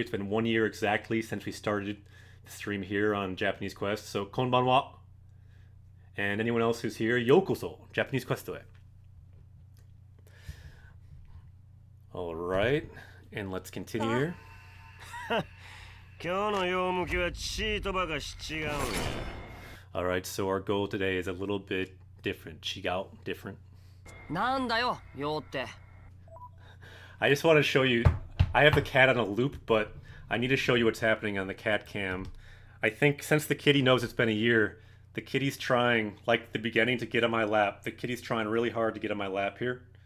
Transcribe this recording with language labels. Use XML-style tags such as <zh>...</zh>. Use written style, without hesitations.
<en>It's been 1 year exactly since we started the stream here on Japanese Quest. So konbanwa, and anyone else who's here, yokoso, Japanese Quest to it. All right, and let's continue here.</en> <ja>今日の用向きはチートばかし違うんや。</ja> <en>All right, so our goal today is a little bit different. Chigao, different.</en> <ja>なんだよ、用って。</ja> <en>I just want to show you. I have the cat on a loop, but I need to show you what's happening on the cat cam. I think since the kitty knows it's been a year, the kitty's trying, like the beginning, to get on my lap. The kitty's trying really hard to get on my lap here.</en>